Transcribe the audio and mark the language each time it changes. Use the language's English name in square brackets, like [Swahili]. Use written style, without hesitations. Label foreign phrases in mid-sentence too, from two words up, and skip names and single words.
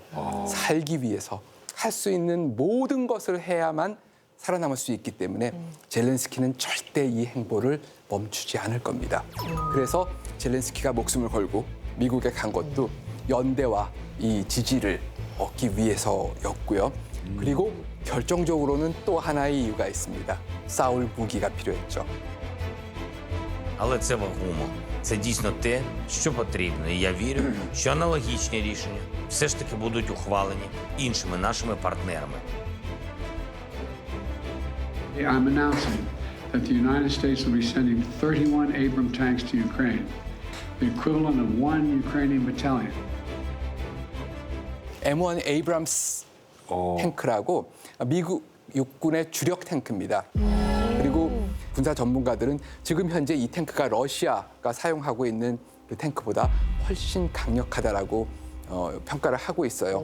[Korean] 살기 위해서 할 수 있는 모든 것을 해야만 살아남을 수 있기 때문에 젤렌스키는 절대 이 행보를 멈추지 않을 겁니다. 그래서 젤렌스키가 목숨을 걸고 미국에 간 것도 연대와 이 지지를 얻기 위해서였고요. 그리고 결정적으로는 또 하나의 이유가 있습니다. 싸울 무기가 필요했죠. [Ukrainian] Але це вагомо. Це дійсно те, що потрібно. І я вірю, що аналогічні рішення все ж таки будуть ухвалені іншими нашими партнерами. [English] I'm announcing that the United States will be sending 31 Abrams tanks to Ukraine, the equivalent of one Ukrainian battalion. [Korean] M1 에이브람스 탱크라고 미국 육군의 주력 탱크입니다. 그리고 군사 전문가들은 지금 현재 이 탱크가 러시아가 사용하고 있는 그 탱크보다 훨씬 강력하다라고 평가를 하고 있어요.